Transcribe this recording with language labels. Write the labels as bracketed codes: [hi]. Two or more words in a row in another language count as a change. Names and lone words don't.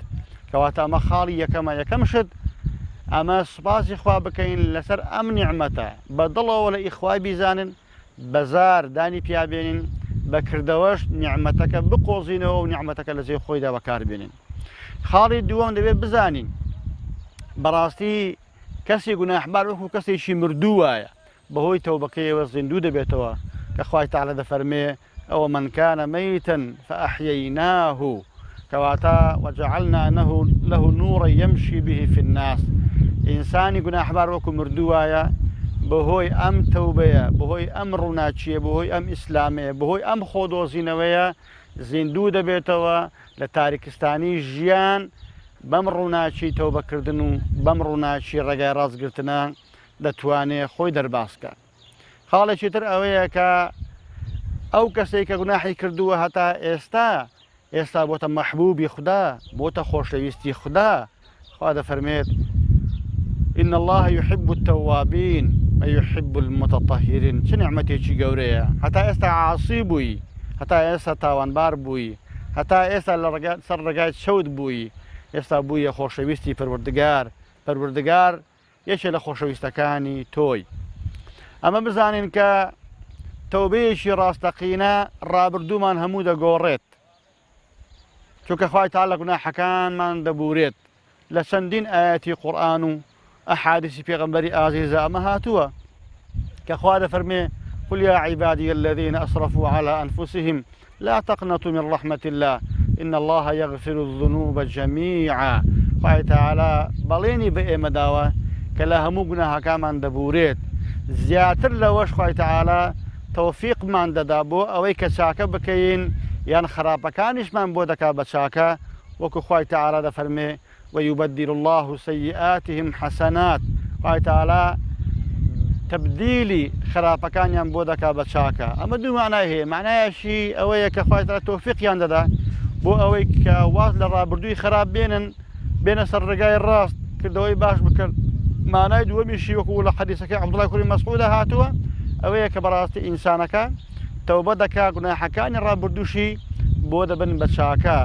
[ckb] کەواتە ئەمە خاڵی یەکەم شت ئەمە سوپاسی خوا بکەین لەسەر ئەم نیعمەتە بەدڵەوە لە ئیخوای بیزانن، بەزار دانی پیابێنین، بەکردەوەش نیعمەتەکە بقۆزینەوە و نیعمەتەکە لە جێ خۆیدا بەکاربێنین. خاڵی دووەم دەبێت بزانین بەڕاستی کەسی گوناحبار وەکو کەسێکی مردوو وایە بەهۆی تەوبەکەیەوە زیندوو دەبێتەوە کە خوای تەعالا دەفەرمێ ئەوە [ar] من کان مەیتًا فأحیەیناه [ckb] کەواتە [ar] وجعلنا له نورا يمشي به في الناس. [ckb] ئینسانی گوناحبار وەکو مردوو وایە بەهۆی ئەم تەوبەیە، بەهۆی ئەم ڕووناچیە، بەهۆی ئەم ئیسلامەیە، بەهۆی ئەم خۆدۆزینەوەیە زیندوو دەبێتەوە لە تاریکستانی ژیان بەم ڕووناچی تەوبەکردن و بەم ڕووناچی ڕێگای ڕاستگرتنە دەتوانێت خۆی دەرباسکە. خاڵێکی تر ئەوەیە کە ئەو کەسێک کە گوناحی کردووە هەتا ئێستا بۆتە مەحبوبی خوددا، بۆتە خۆشەویستی خوددا. خوا دەفەرمێت [ar] إن الله يحب التوابين ويحب المتطهرين. [ckb] چه نعمەتێکی گەورەیە، هەتا ئێستا عاسی بووی، هەتا ئێستا تاوانبار بووی، هەتا ئێستا سەر ڕێگای چەوت بووی، ئێستا بوویە خۆشەویستی پەروەردگار یەکێ لە خۆشەویستەکانی تۆی. ئەمە بزانین کە تەوبەیەکی ڕاستەقینە ڕابردوومان هەموو دەگۆڕێت، چونکە خوای تەعالی گوناحەکانمان دەبورێت. لە چەندین ئاەتی قورئان و ئەحادیثی پێغەمبەری ئازیزە ئەمە هاتووە کە خوا دەفەرمێ [ar] قل يا عبادي الذين أسرفوا على أنفسهم لا تقنطوا من رحمة الله إن الله يغفر الذنوب جميعا. [ckb] خوای تەعالی بەڵێنی بە ئێمە داوە کە لە هەموو گوناحەکانمان دەبورێت. زیاتر لەوەش خوای تەعالی تەوفیقمان دەدا بۆ ئەوەی کە چاکە بکەین یان خراپەکانیشمان بۆ دەکا بە چاکە، وەکو خوای تەعالی دەفەرمێ [ar] ويبدل الله سيئاتهم حسنات. [ckb] خوای تەعالی تبدیلی خراپەکانیان بۆ دەکا بە چاکە. ئەمە دوو معنای هەیە. معنایەشی ئەوەیە کە خوای تەعالی تەوفیقیان دەدا بۆ ئەوەی کە واز لە ڕابردووی خراپ بێنە سەر ڕێگای ڕاست، کردەوەی باش بکرد. معنای دووەمیشی وەکو لە حەدیثەکەی عەبدوڵای کوڕی مەسعود هاتووە ئەوەیە کە بەڕاستی ئینسانەکە تەوبە دەکا گوناحەکانی ڕابردووشی بۆ دەبن بە چاکە.